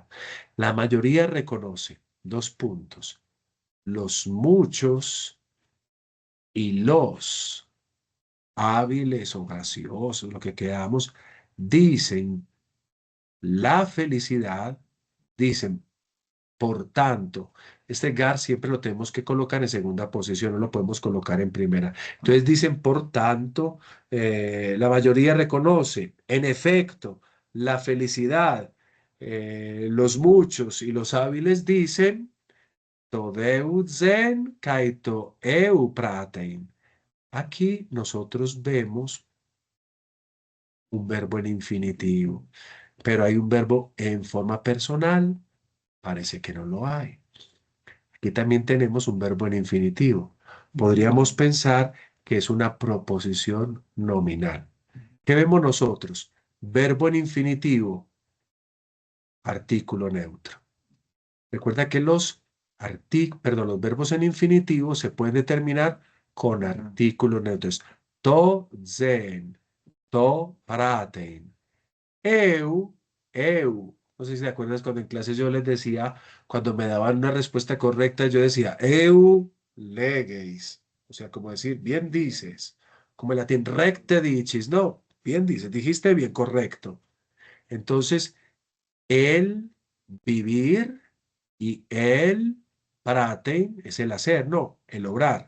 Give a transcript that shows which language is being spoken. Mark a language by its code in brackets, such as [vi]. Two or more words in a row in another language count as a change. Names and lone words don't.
[es] La mayoría reconoce, dos puntos, los muchos y los hábiles o graciosos, lo que queramos, dicen la felicidad, dicen por tanto, este gar siempre lo tenemos que colocar en segunda posición, no lo podemos colocar en primera. Entonces dicen, por tanto, la mayoría reconoce, en efecto, la felicidad. Los muchos y los hábiles dicen, [el] τὸ εὖ ζῆν καὶ τὸ εὖ πράττειν. [es] Aquí nosotros vemos un verbo en infinitivo, pero hay un verbo en forma personal, parece que no lo hay. Aquí también tenemos un verbo en infinitivo. Podríamos pensar que es una proposición nominal. ¿Qué vemos nosotros? Verbo en infinitivo, artículo neutro. Recuerda que los verbos en infinitivo se pueden determinar con artículos neutros. [el] τὸ ζῆν, τὸ πράττειν. εὖ, εὖ. [es] No sé si te acuerdas cuando en clase yo les decía, cuando me daban una respuesta correcta, yo decía, [el] εὖ λέγεις. [es] O sea, como decir, bien dices. Como en latín, [la] recte dicis. [es] No, bien dices, dijiste bien, correcto. Entonces, el vivir y el praten es el hacer, no, el obrar.